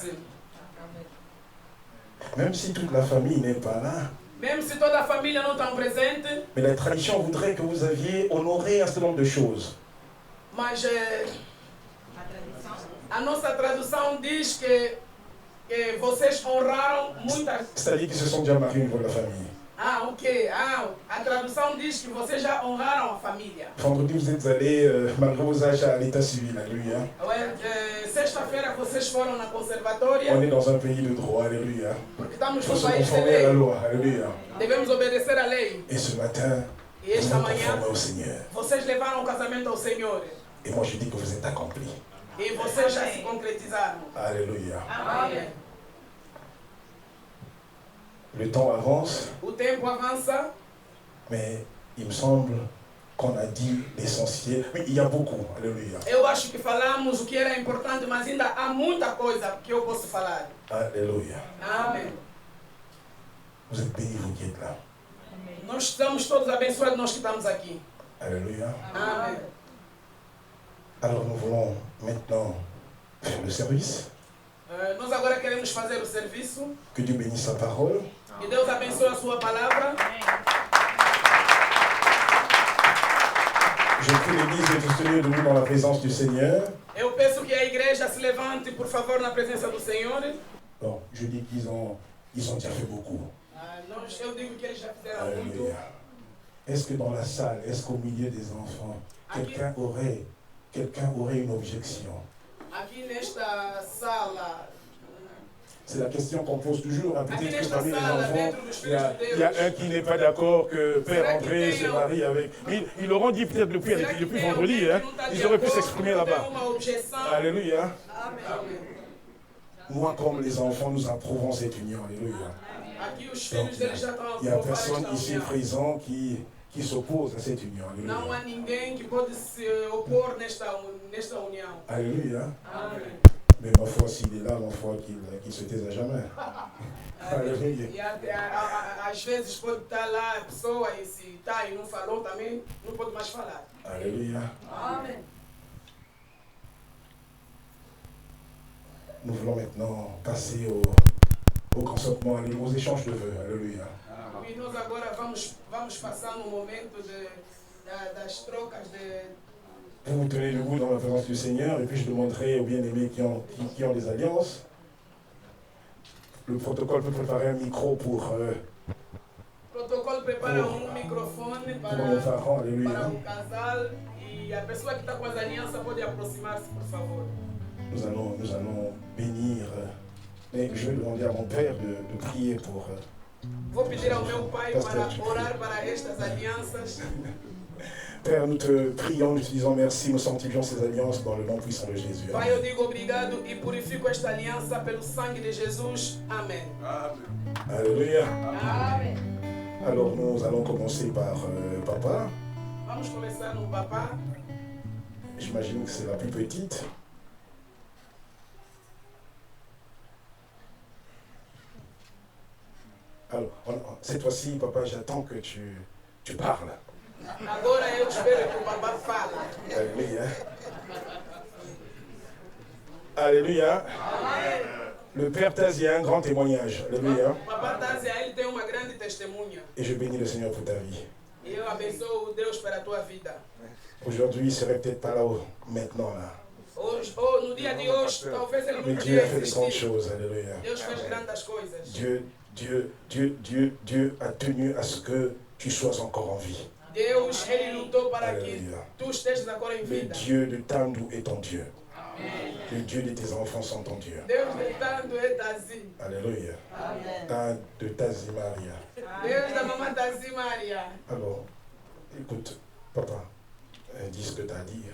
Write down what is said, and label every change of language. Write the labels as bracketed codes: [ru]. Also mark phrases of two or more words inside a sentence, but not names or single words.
[fr] Même si toute la famille n'est pas là, [pt] Même si toda a família não está presente, [fr] Mais la tradition voudrait que vous aviez honoré un certain nombre de choses. [pt] mas a nossa tradução diz que vocês honraram muitas. [fr] C'est-à-dire qu'ils se sont déjà mariés au niveau de la famille. Ah, ok. [pt] Ah, a tradução diz que vocês já honraram a família. [fr] Vendredi, vous êtes allés, malgré vos âges, à l'état civil. Alléluia. [pt] Sexta-feira vocês foram na conservatória. [fr] On est dans un pays de droit. Alléluia. [pt] Porque estamos [fr] Il faut [pt] no [fr] se [pt] país de [fr] conformer à la [pt] lei. [fr] loi. Alléluia. [pt] Devemos obedecer à lei. [fr] Et ce matin, [pt] E [fr] vous [pt] esta [fr] vous [pt] manhã [fr] conformez au Seigneur. [pt] vocês levaram o casamento ao Senhor. [fr] Et moi, je dis que vous êtes accomplis. [pt] E vocês já se concretizaram. [fr] Alléluia. [pt] Amém. [fr] Le temps avance, [pt] O tempo avança, [fr] mais il me semble qu'on a dit l'essentiel. Oui, il y a beaucoup. Alléluia. [pt] eu acho que falamos o que era importante, mas ainda há muita coisa que eu posso falar. [fr] Alléluia. [pt] Amém. [fr] Vous êtes bénis, vous qui êtes là. [pt] Nós estamos todos abençoados, nós que estamos aqui. [fr] Alléluia. [pt] Amém. [fr] Alors nous voulons maintenant faire le service. [pt] Nós agora queremos fazer o serviço. [fr] Que Dieu bénisse sa parole. [pt] Que Deus abençoe a sua palavra. [fr] Je prie l'Église de se tenir debout dans la présence du Seigneur. [pt] Eu peço que a igreja se levante, por favor, na presença do Senhor. [fr] Bon, je dis qu'ils ont déjà fait beaucoup. [pt] Eu digo que eles já fizeram muito. [fr] Alléluia. Est-ce que dans la salle, est-ce qu'au milieu des enfants, quelqu'un aurait une objection? [pt] Aqui nesta sala, [fr] C'est la question qu'on pose toujours. Hein. [pt] aqui [fr] Peut-être que [pt] nesta [fr] parmi les [pt] sala, [fr] enfants, [pt] dentro dos [fr] il y, [pt] filhos [fr] a, [pt] de [fr] il y a [pt] Deus, [fr] un qui n'est pas d'accord que Père [pt] Será que [fr] André [pt] tem [fr] se marie avec... Mais ils l'auront dit peut-être depuis [pt] será que tem [fr] vendredi. [pt] alguém [fr] Hein. [pt] que não está [fr] Ils [pt] de [fr] auraient pu [pt] acordo, [fr] s'exprimer [pt] que tem [fr] là-bas. [pt] uma objeção? [fr] Alléluia. [pt] Amém. [fr] Moi, comme les enfants, nous approuvons cette union. Alléluia. [pt] Aqui os [fr] Donc, [pt] filhos deles já estão a [fr] il n'y a [pt] aprovar [fr] personne [pt] esta [fr] ici [pt] união. [fr] présent qui s'oppose à cette union. [pt] Não [fr] Alléluia. [pt] há ninguém que pode se opor nesta união. [fr] Alléluia. [pt] Amém. [fr] Mais ma foi, s'il est là, ma foi, qu'il se taise à jamais. Alléluia. [pt] E às vezes pode estar lá a pessoa e se está e não falou também, não pode mais falar. [fr] Alléluia. [pt] Amém. [fr] Nous voulons maintenant passer au consentement, aux échanges de vœux. Alléluia. [pt] E nós agora vamos passar no momento das trocas de... [fr] Vous vous tenez debout dans la présence du Seigneur et puis je demanderai aux bien-aimés qui ont des alliances. Le protocole peut préparer un micro pour [pt] O protocolo prepara microfone [fr] nos parents. [pt] para [fr] Alléluia. [pt] o casal e a pessoa que está com as alianças pode aproximar-se, por favor. [fr] Nous allons bénir. Mais je vais demander à mon père de prier pour... [pt] Vou pedir ao meu pai para orar para estas alianças. [fr] Père, nous te prions, nous te disons merci, nous sanctifions ces alliances dans le nom puissant de Jésus. [pt] Pai, eu digo obrigado e purifico esta aliança pelo sangue de Jesus. Amém. [fr] Alléluia. [pt] Amém. [fr] Alors nous allons commencer par papa. [pt] Vamos começar no papá. [fr] J'imagine que c'est la plus petite. Alors, cette fois-ci, papa, j'attends que tu parles. [pt] Agora eu espero que o papá fale. [fr] Alléluia. Alléluia. Le Père Tazi a un grand témoignage. Alléluia. [pt] O papá Tazia, ele tem uma grande testemunha. [fr] Et je bénis le Seigneur pour ta vie. [pt] E eu abençoo Deus pela tua vida. [fr] Aujourd'hui, il serait peut-être pas là maintenant là. [pt] Hoje, no dia de hoje, talvez ele [fr] Mais [pt] não [fr] Dieu a [pt] podia [fr] fait de grandes [pt] existir. [fr] choses. Alléluia. [pt] Deus fez grandes coisas. [fr] Dieu a tenu à ce que tu sois encore en vie. [pt] Deus, ele lutou para que [fr] Alléluia. [pt] tu estejas agora em [fr] Le [pt] vida. [fr] Dieu de Tandou est ton Dieu. Le Dieu de tes enfants sont ton Dieu. [pt] Deus de Tando é Tazi. [fr] Alléluia. De Tazi Maria. [pt] Deus da mamãe Tazi Maria. [fr] Alors, écoute, papa, dis ce que tu as à dire.